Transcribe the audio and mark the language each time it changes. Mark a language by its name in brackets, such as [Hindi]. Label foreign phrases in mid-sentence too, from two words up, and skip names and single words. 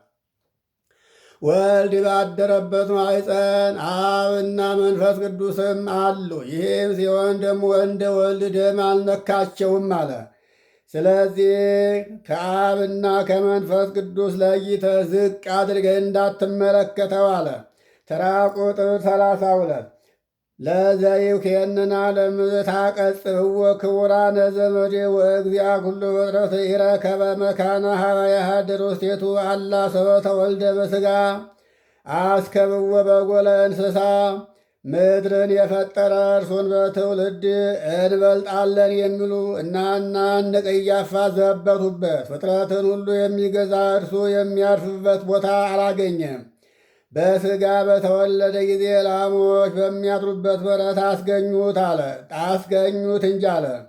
[Amharic] ወልድ ባደረበት ማኅፀን አብና መንፈስ ቅዱስም አሉ። ይህም ሲሆን ደግሞ እንደ ወልድ ደም አልነካቸውም አለ። ስለዚህ ከአብና ከመንፈስ ቅዱስ ለይተህ ዝቅ አድርገህ እንዳትመለከተው አለ። ተራ ቁጥር 32 ለዘይውኬንና ለምታቀጽህዎ ክቡራነ [Geez] ዘመዴ ወእግዚአ ኩሉ ፍጥረት ኢረከበ መካነ ሀበ ያሃድር ውስቴቱ አላ ሰበ ተወልደ በሥጋ አስከብዎ በጎለ እንስሳ። [Amharic] ምድርን የፈጠረ እርሱን በትውልድ እንበልጣለን የሚሉ እናንቅ እያፋዘበቱበት ፍጥረትን ሁሉ የሚገዛ እርሱ የሚያርፍበት ቦታ አላገኘም። በሥጋ በተወለደ ጊዜ ላሞች በሚያድሩበት በረት አስገኙት እንጂ አለ።